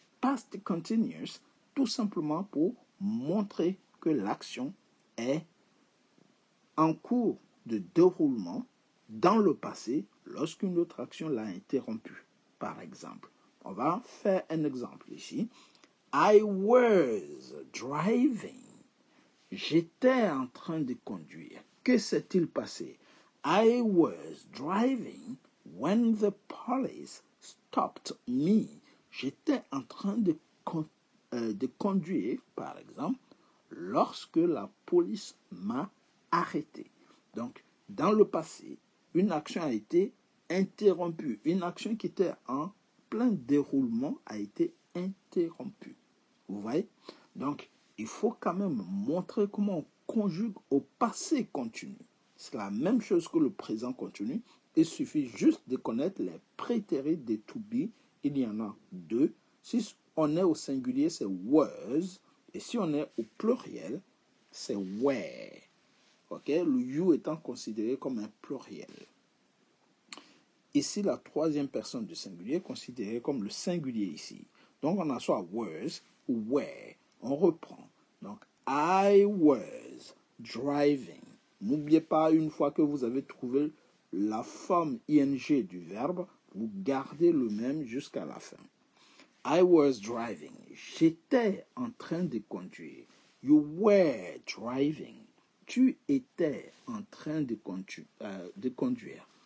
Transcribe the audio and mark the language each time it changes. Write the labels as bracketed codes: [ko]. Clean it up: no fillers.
[fr] Past continuous, tout simplement pour montrer que l'action est en cours de déroulement dans le passé lorsqu'une autre action l'a interrompue. Par exemple, on va faire un exemple ici. [en] I was driving. [fr] J'étais en train de conduire. Que s'est-il passé? [en] I was driving when the police stopped me. [fr] J'étais en train de conduire, par exemple, lorsque la police m'a arrêté. Donc, dans le passé, une action a été interrompue. Une action qui était en plein déroulement a été interrompue. Vous voyez? Donc, il faut quand même montrer comment on conjugue au passé continu. C'est la même chose que le présent continu. Il suffit juste de connaître les prétérits des to be. Il y en a deux. Si on est au singulier, c'est was. Et si on est au pluriel, c'est were. Ok, le you étant considéré comme un pluriel. Ici, la troisième personne du singulier est considérée comme le singulier ici. Donc, on a soit was ou were. On reprend. Donc, I was driving. N'oubliez pas, une fois que vous avez trouvé la forme ing du verbe, vous gardez le même jusqu'à la fin. [en] I was driving. [fr] J'étais en train de conduire. [en] You were driving. [fr] Tu étais en train de conduire.